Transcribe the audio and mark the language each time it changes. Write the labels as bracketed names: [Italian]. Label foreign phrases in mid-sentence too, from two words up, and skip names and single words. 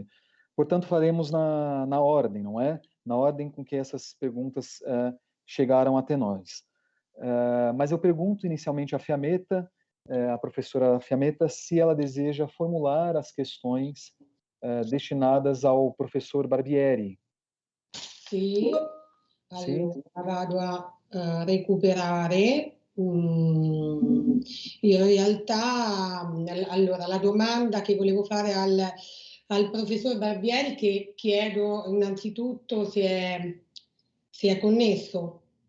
[Portuguese] Portanto, faremos na ordem, não é? Na ordem com que essas perguntas chegaram até nós. Mas eu pergunto inicialmente à Fiammetta, a professora Fiammetta, se ela deseja formular as questões destinadas ao professor Barbieri. [Italian] Sì, allora vado a recuperare. In realtà, allora, la domanda che volevo fare al professor Barbieri, che chiedo innanzitutto se è connesso.